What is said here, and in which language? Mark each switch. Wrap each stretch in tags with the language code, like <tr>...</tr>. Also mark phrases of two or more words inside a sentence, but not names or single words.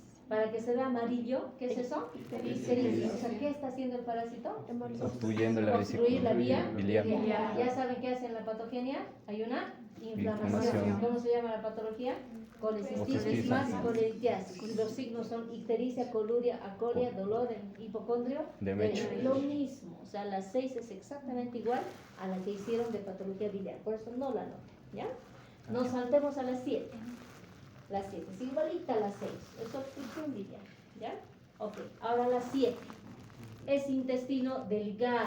<es>Para que se vea amarillo, ¿qué es eso? Ictericia. O sea, ¿qué está haciendo el parásito? Obstruyendo la Obstruir la vía biliar. Ya saben qué hace en la patogenia. Hay una inflamación. Inflamación. ¿Cómo se llama la patología? Colecistitis más colelitiasis. Los signos son ictericia, coluria, acolia, dolor, hipocondrio. Demecho. Lo mismo. O sea, la 6 es exactamente igual a la que hicieron de patología biliar. Por eso no la noten, ¿ya? Nos saltemos a las 7. La 7 es igualita a la 6. Es obstrucción biliar, ¿ya? Ok, ahora la 7. Es intestino delgado.</es>